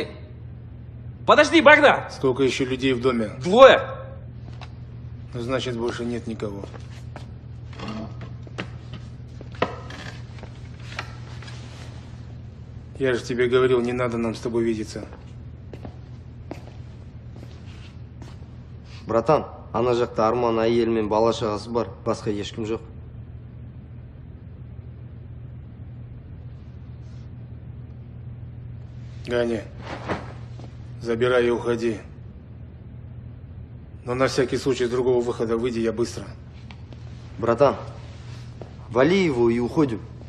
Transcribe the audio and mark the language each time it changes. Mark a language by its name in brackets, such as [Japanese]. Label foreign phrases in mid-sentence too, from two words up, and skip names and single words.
[Russian] Подожди, Багда! Сколько еще людей в доме? 2. Ну, значит, больше нет никого. Я же тебе говорил, не надо нам с тобой видеться. [Kazakh] Братан, ана жақта Арман әйелі мен бала шағасы бар, басқа ешкім жоқ. [Russian] Ганя, забирай и уходи. Но на всякий случай с другого выхода выйди, я быстро. Братан, вали его и уходим.